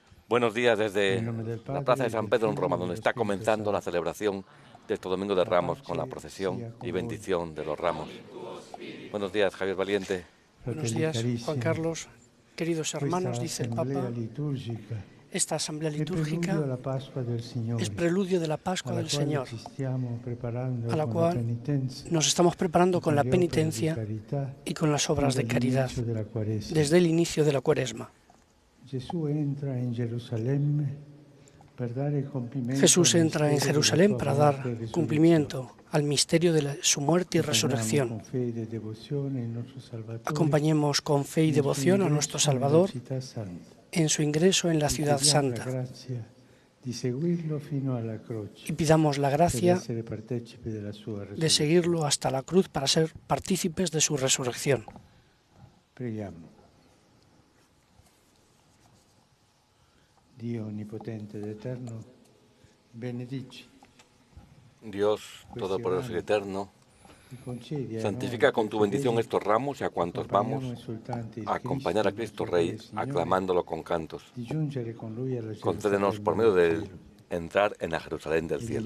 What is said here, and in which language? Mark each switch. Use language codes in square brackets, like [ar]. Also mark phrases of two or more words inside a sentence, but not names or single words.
[es] Buenos días desde [it] Nel nome del [es] la [it] Padre, [es] Plaza de [it] del [es] San Pedro en [it] Figlio [es] Roma, [it] e [es] donde [it] dello [es] está [it] Spirito [es] comenzando la [it] Santo. [es] celebración de este Domingo de [it] La [es] Ramos con la [it] pace [es] procesión [it] sia con [es] y [it] voi. [es] bendición de los ramos. Buenos días, Javier Valiente. Buenos [it] Fratelli [es] días, Juan [it] carissimi, [es] Carlos. Queridos hermanos, [it] questa [es] dice el [it] assemblea [es] Papa, [it] liturgica [es] esta asamblea [it] è preludio [es] litúrgica [it] alla Pasqua del [es] es [it] Signore, [es] preludio de la Pascua [it] alla [es] del [it] quale [es] Señor, [it] ci stiamo [es] a [it] preparando [es] la [it] con la [es] cual [it] penitenza [es] nos estamos [it] e [es] preparando con [it] con [es] la [it] le opere di [es] penitencia [it] carità [es] y con las [it] fin [es] obras de caridad [it] dall'inizio della Quaresima. [es] desde el inicio de la Cuaresma. [it] Gesù entra in Gerusalemme per dare compimento [es] Jesús [it] al [es] entra en [it] mistero della [es] Jerusalén [it] sua [es] para [it] morte e [es] dar [it] risurrezione. [es] cumplimiento al misterio de su muerte y [it] Accompagniamo con [es] resurrección. [it] fede e devozione il nostro Salvatore [es] Acompañemos con fe y [it] nel suo [es] devoción a nuestro [it] ingresso nella [es] Salvador [it] città santa. [es] en su ingreso en la [it] Gli [es] ciudad [it] chiediamo la [es] santa [it] grazia di seguirlo fino alla [es] y [it] croce [es] pidamos la [it] per [es] gracia [it] essere partecipi della sua [es] de [it] resurrezione. [es] seguirlo hasta la cruz para ser partícipes de su resurrección. [it] Preghiamo. Dio onnipotente ed eterno, benedici, [es] Dios Todopoderoso y Eterno, [it] e concedi a [es] santifica [it] noi, [es] con tu [it] tuoi [es] bendición [it] fedeli, [es] estos ramos y a cuantos vamos [it] accompagniamo esultanti il [es] a acompañar a Cristo [it] nostro [es] Rey, [it] Padre e Signore, [es] aclamándolo con cantos. [it] di giungere con lui alla [es] Concédenos [it] Gerusalemme [es] por medio de [it] del [es] él [it] cielo. [es] entrar en la Jerusalén del [it] Egli [es] cielo.